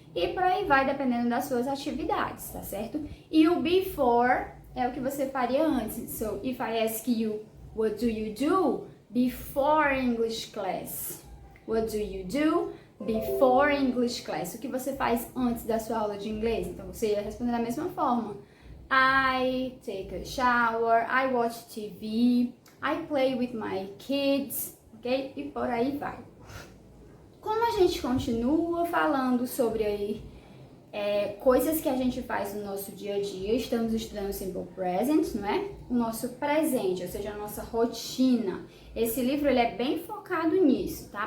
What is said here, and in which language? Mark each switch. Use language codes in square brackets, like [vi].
[pt] E por aí vai, dependendo das suas atividades, tá certo? E o before é o que você faria antes. [en] So, if I ask you, what do you do before English class? What do you do before English class? [pt] O que você faz antes da sua aula de inglês? Então, você ia responder da mesma forma. [en] I take a shower, I watch TV, I play with my kids, ok? [pt] E por aí vai. Como a gente continua falando sobre aí coisas que a gente faz no nosso dia a dia, estamos estudando Simple Present, não é? O nosso presente, ou seja, a nossa rotina. Esse livro ele é bem focado nisso, tá?